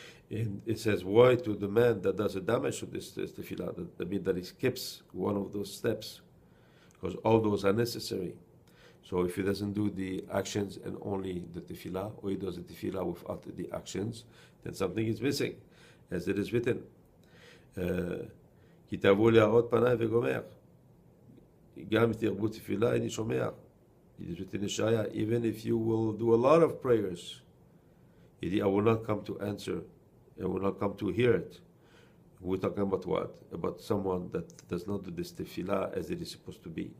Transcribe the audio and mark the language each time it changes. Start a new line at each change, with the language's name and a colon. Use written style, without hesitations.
English: And it says, why to the man that does a damage to this Tefilah? That means that he skips one of those steps, because all those are necessary. So if he doesn't do the actions and only the Tefilah, or he does the Tefilah without the actions, then something is missing, as it is written.
Hebrew: כי תבואו להראות פניי וגומר. גם תרבו תפילה איני שומע.
English: It is written in Shaya, even if you will do a lot of prayers, I will not come to answer, I will not come to hear it. We're talking about what? About someone that does not do this tefillah as it is supposed to be.